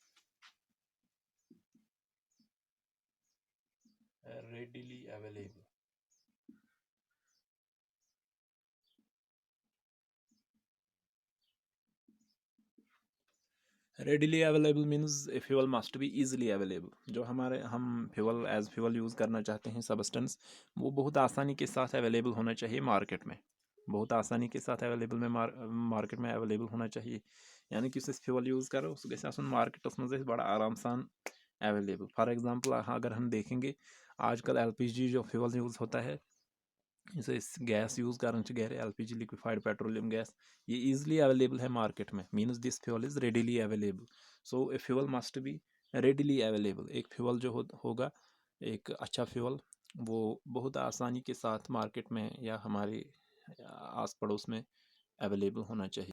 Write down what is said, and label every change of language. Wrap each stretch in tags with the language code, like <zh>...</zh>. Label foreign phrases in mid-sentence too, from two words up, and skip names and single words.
<en>readily available, readily available means a fuel must be easily available.</en> <hi>जो हमारे हम</hi> <en>fuel as fuel use</en> <hi>करना चाहते हैं सब्सटेंस, वो बहुत आसानी के साथ अवेलेबल होना चाहिए मार्केट में, बहुत आसानी के साथ अवेलेबल में मार्केट में अवेलेबल होना चाहिए। यानी कि उस</hi> <en>fuel use</en> <hi>करो,</hi> <ks>सह गई मार्केटस मज बड़ा आराम सान अवेलेबल।</ks> <hi>फॉर एग्जांपल अगर हम देखेंगे आजकल एलपीजी जो</hi> <en>fuel use</en> <hi>होता है, गैस यूज़ कर गर</hi> <en>LPG liquefied petroleum gas</en> <hi>ये</hi> <en>easily available</en> <hi>है मार्केट में,</hi> <en>means this fuel is readily available. so a fuel must be readily available.</en> <hi>एक फ्यूल जो होगा, एक अच्छा फ्यूल, वो बहुत आसानी के साथ मार्केट में या हमारे आस पड़ोस में अवेलेबल होना चाहिए।</hi>